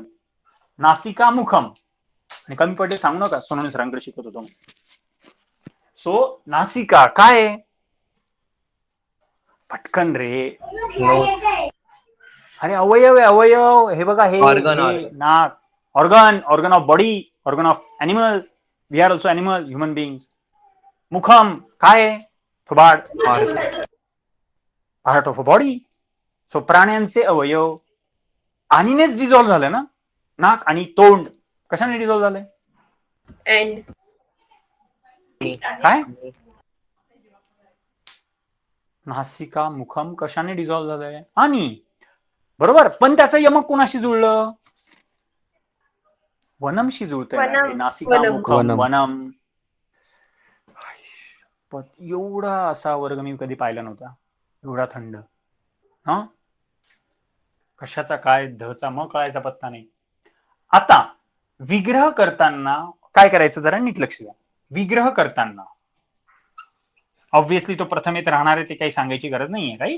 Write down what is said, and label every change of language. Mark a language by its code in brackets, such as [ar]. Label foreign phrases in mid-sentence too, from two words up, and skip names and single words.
[sa] नासिका मुखम, [mr] आणि कमी पडले सांगू नका, सोनवणे सरांकडे शिकत होतो. सो नासिका काय? पटकन रे. अरे अवयव आहे, अवयव. हे बघा, हे नाक. [en] organ of body, organ of animal. we are also animal, human beings. [mr] मुखम काय? थोबाड, [en] part of a body. [mr] सो प्राण्यांचे अवयव. आणीनेच डिझॉल्व्ह झालं ना, नाक आणि तोंड कशाने डिझॉल्व्ह झालंय? काय? [sa] नासिका मुखम [mr] कशाने डिझॉल्व्ह झालंय? आणि बरोबर, पण त्याचं यमक कोणाशी जुळलं? वनमशी जुळतंय ना वनम. हे. नासिका वनम. मुखम वनम. वनम. एवढा असा वर्ग मी कधी पाहिला नव्हता, एवढा थंड. हा, कशाचा काय धचा मग कळायचा पत्ता नाही. आता विग्रह करताना काय करायचं जरा नीट लक्ष द्या. विग्रह करताना ऑब्व्हियसली तो प्रथमेत राहणार आहे, ते काही सांगायची गरज नाहीये, राईट.